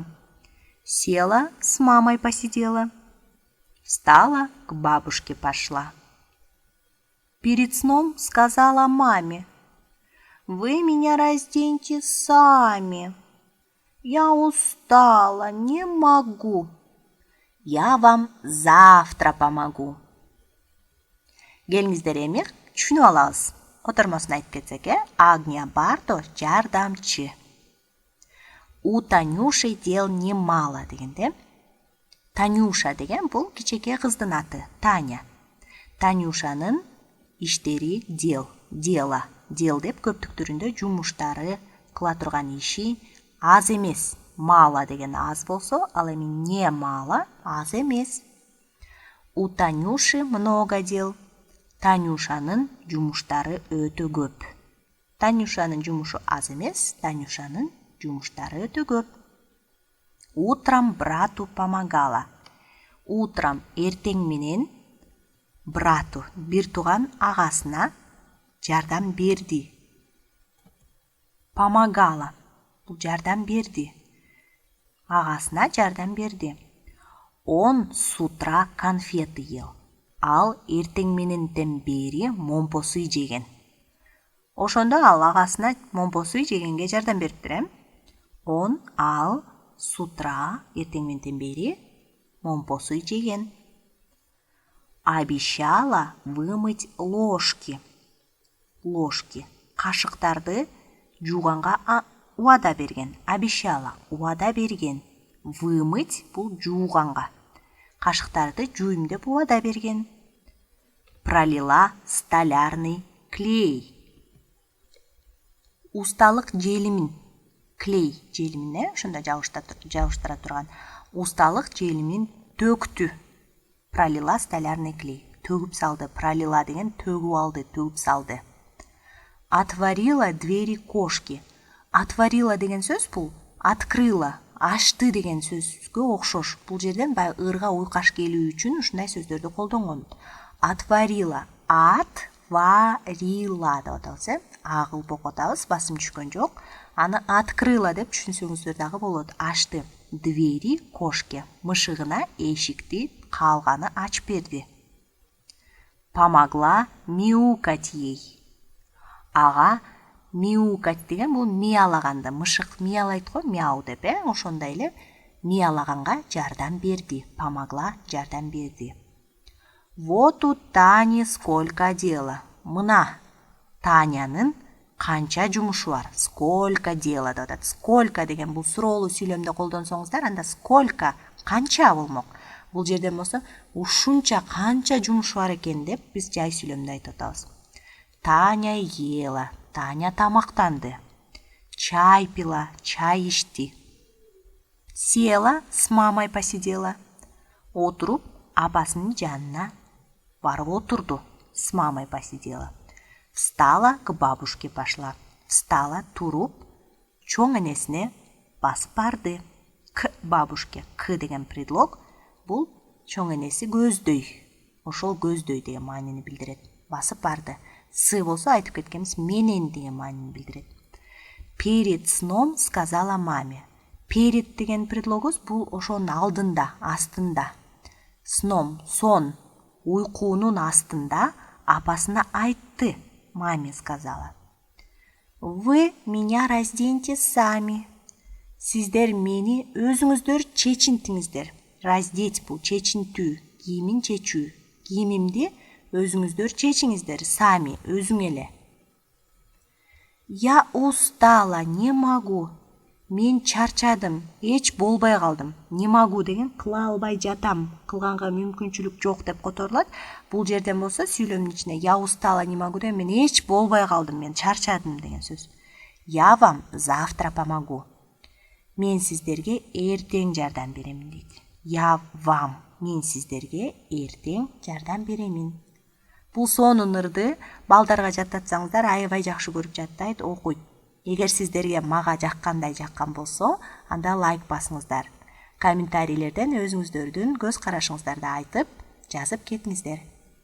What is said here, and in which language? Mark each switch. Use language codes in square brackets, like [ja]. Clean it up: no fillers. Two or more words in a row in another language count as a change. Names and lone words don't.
[ru] Села, с мамой посидела. Встала, к бабушке пошла. Перед сном сказала маме: «Вы меня разденьте сами. Я устала, не могу. Я вам завтра помогу». [ky] Келиңиздер эми түшүнүп алабыз. Котормосун айтып кетсек, Агния Барто жардамчы. [ru] У Танюши дел немало дегенде. [ky] Танюша деген бул кичеке кыздын аты, Таня. Танюшанын иштери дела деп көптүк түрүндө жумуштары, кыла турган иши аз эмес. Мало деген аз болсо, ал эми [ru] не мало [ky] аз эмес. [ru] У Танюши много дел. [ky] Танюшанын жумуштары өтө көп. Танюшанын жумушу аз эмес, Танюшанын жумуштары өтө көп. [ru] Утром брату помогала. [ky] Утром эртең менен брату, бир тууган агасына жардам берди. Помогала, бул жардам берди. Агасына жардам берди. [ru] Он с утра конфеты ел. [ky] Ал эртең мененден бери момпосуй жеген. Ошондо ал агасына момпосуй жегенге жардам бериптир. Ал [ru] с утра [ky] эртең мененден бери момпосуй жеген. [ru] Обещала вымыть ложки. Ложки. [ky] Кашыктарды жууганга убада берген. Обещала. Убада берген. Вымыть бул жууганга. Кашыктарды жуйм деп убада берген. [ru] Пролила столярный клей. [ky] Усталык желимин. Клей желимин, ошондо жабыштыра турган. Усталык желимин төктү. [ru] Пролила столярный клей. [ky] Төгүп салды. Пролила деген төгүп алды, төгүп салды. [ru] Отворила двери кошки. [ky] Отворила деген сөз бул открыла, ачты деген сөзгө окшош. Бул жерден баягы ырга уйкаш келүү үчүн ушундай сөздөрдү колдонгон. Отворила, отварила деп атабыз, агылып окутабыз, басым түшкөн жок. Аны открыла деп түшүнсөңүздөр дагы болот. [ru] Ачты. Двери кошке. [ky] Мышыгына эшикти калганы ачып берди. [ru] Помогла мяукать ей. [ky] Ага мяукать деген бул миялаганды. Мышык миялайт го, мяу деп, ошондой эле миялаганга жардам берди. Помогла, жардам берди. [ru] Вот у Тани сколько дела. [ky] Мына Танянын канча жумушу бар. [ru] Сколько дела [ky] деп атат. Сколько деген бул суроолуу сүйлөмдө колдонсоңуздар, анда сколько канча болмок. Бул жерден болсо ушунча канча жумушу бар экен деп биз жай сүйлөмдө айтып атабыз. Таня ела. Таня тамактанды. [ru] Чай пила. [ky] Чай ичти. [ru] Села, с мамой посидела. [ky] Отуруп, апасынын жанына барып отурду. [ru] С мамой посидела. Встала, к бабушке пошла. Встала, [ky] туруп, чоң энесине басып барды. [ru] К бабушке. [ky] К деген предлог. Бул чоң энеси көздөй. Ошол көздөй деген маанини билдирет. Басып барды. Сы болсо айтып кеткенбиз менен деген маанини билдирет. [ru] Перед сном сказала маме. [ky] Перед деген предлогубуз бул ошонун алдында, астында. Сном, сон, уйкуунун астында апасына айтты. [ru] Маме сказала: «Вы меня разденьте сами. [ky] Сиздер мени өзүңүздөр чечинтиңиздер. Раздеть бул чечинтүү, кийимин чечүү. Кийимимди өзүңүздөр чечиңиздер, сами, өзүң эле. [ru] Я устала, не могу. [ky] Мен чарчадым, эч болбой калдым. [ru] Не могу [ky] деген кыла албай жатам, кылганга мүмкүнчүлүк жок деп которулат. Бул жерден болсо сүйлөмдүн ичине [ru] я устала, не могу [ky] деген мен эч болбой калдым, мен чарчадым деген сөз. [ru] Я вам завтра помогу. [ky] Мен сиздерге эртең жардам беремин дейт. [ru] Я вам, [ky] мен сиздерге эртең жардам беремин. Бул сонун ырды балдарга жаттатсаңыздар аябай жакшы көрүп жаттайт, окуйт. Эгер сиздерге мага жаккандай жаккан болсо, анда лайк басыңыздар. Комментарийлерден өзүңүздөрдүн көз карашыңыздарды айтып, жазып кетиңиздер.